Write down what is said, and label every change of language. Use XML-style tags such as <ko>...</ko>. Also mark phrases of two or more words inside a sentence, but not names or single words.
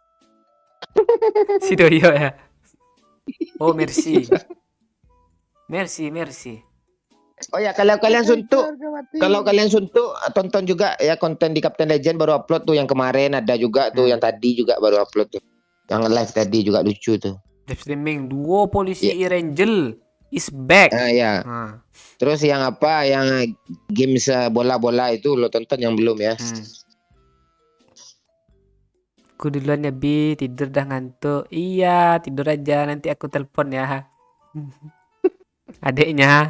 <id>Si Doyo ya. Oh, merci. Oh ya, kalau kalian suntuk tonton juga ya konten di Captain Legend baru upload tuh yang kemarin ada juga tuh yang tadi juga baru upload tuh. Yang live tadi juga lucu tuh.</id> <en>Live streaming</en> <id>duo polisi</id> <en>Irangel is back.</en> <id>Ya. Terus yang games bola-bola itu lo tonton yang belum ya? Aku duluan ya Bi, tidur dah ngantuk. Iya, tidur aja nanti aku telepon ya. Adiknya.</id>